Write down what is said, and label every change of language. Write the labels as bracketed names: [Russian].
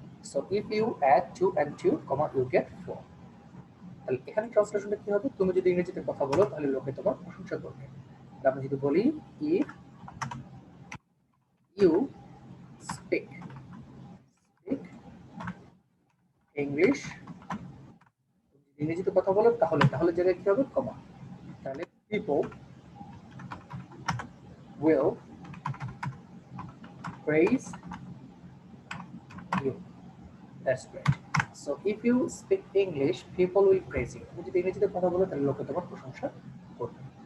[English] So if you add 2 and 2 comma you get 4। [Bangla] তাহলে এখানে ট্রান্সলেশনটা কি হবে, তুমি যদি ইংরেজিতে কথা বলো তাহলে লোকে তোমার প্রশংসা করবে। তাহলে আমরা যদি বলি [English] if you speak English, [Bangla] ইংরেজিতে কথা বলো তাহলে জায়গায় কি হবে, কমা। তাহলে [English] people will praise you. That's great. So if you speak English, people will praise you. [Bangla] তুমি যদি ইংরেজিতে কথা বলো তাহলে লোকে তোমার প্রশংসা করবে।